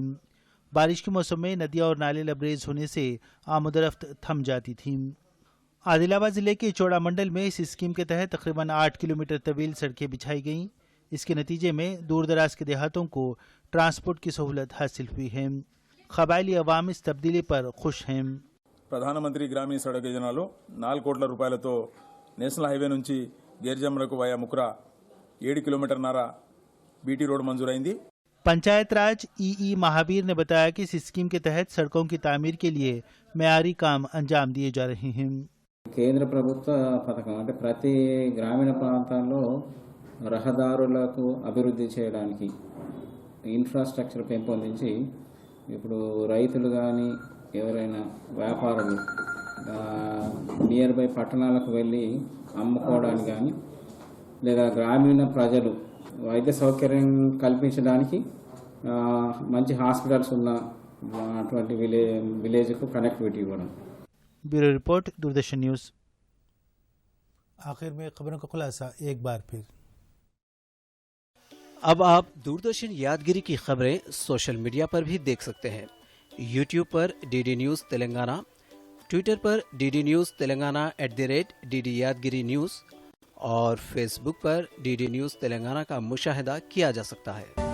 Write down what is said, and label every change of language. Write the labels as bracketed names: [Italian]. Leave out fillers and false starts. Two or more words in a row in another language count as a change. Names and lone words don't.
[Urdu] بارش کے موسم میں ندیاں اور نالے لبریز ہونے سے آمدورفت تھم جاتی تھیں. عادل آباد ضلعے کے چوڑا منڈل میں اس اسکیم کے تحت تقریباً 8 کلومیٹر طویل سڑکیں بچھائی گئیں. اس کے نتیجے میں دور دراز کے دیہاتوں کو ٹرانسپورٹ کی سہولت حاصل ہوئی ہے. قبائلی عوام اس تبدیلی پر خوش ہیں. [Telugu] ప్రధానమంత్రి గ్రామీణ సడక్ యోజనలో 4 కోట్ల రూపాయలతో [English] national highway [Telugu] నుంచి గేర్జమ్రకు వయా ముక్రా 7 కిలోమీటర్న్నర [English] BT road [Telugu] मंजूరైంది। [Urdu] پنچایت راج ای مہاویر نے بتایا کہ اس اسکیم کے تحت سڑکوں کی تعمیر کے لیے معیاری کام انجام دیے جا رہے ہیں. [Telugu] కేంద్ర ప్రభుత్వ పథకం అంటే ప్రతి గ్రామీణ ప్రాంతాల్లో రహదారులకు అభివృద్ధి చేయడానికి ఇన్ఫ్రాస్ట్రక్చర్ పెంపొందించి ఇప్పుడు రైతులు కానీ ఎవరైనా వ్యాపారులు [English] near by [Telugu] పట్టణాలకు వెళ్ళి అమ్ముకోవడానికి కానీ లేదా గ్రామీణ ప్రజలు వైద్య సౌకర్యం కల్పించడానికి మంచి హాస్పిటల్స్ ఉన్న అటువంటి విలేజ్కు కనెక్టివిటీ ఇవ్వడం। [English] bureau report, [Urdu] دوردرشن نیوز۔ آخر میں خبروں کا خلاصہ ایک بار پھر. اب آپ دوردرشن یادگیری کی خبریں [English] social media [Urdu] پر بھی دیکھ سکتے ہیں. یوٹیوب پر ڈی ڈی نیوز تلنگانہ، ٹویٹر پر ڈی ڈی نیوز تلنگانہ @DD یادگیری نیوز اور فیس بک پر ڈی ڈی نیوز تلنگانہ کا مشاہدہ کیا جا سکتا ہے.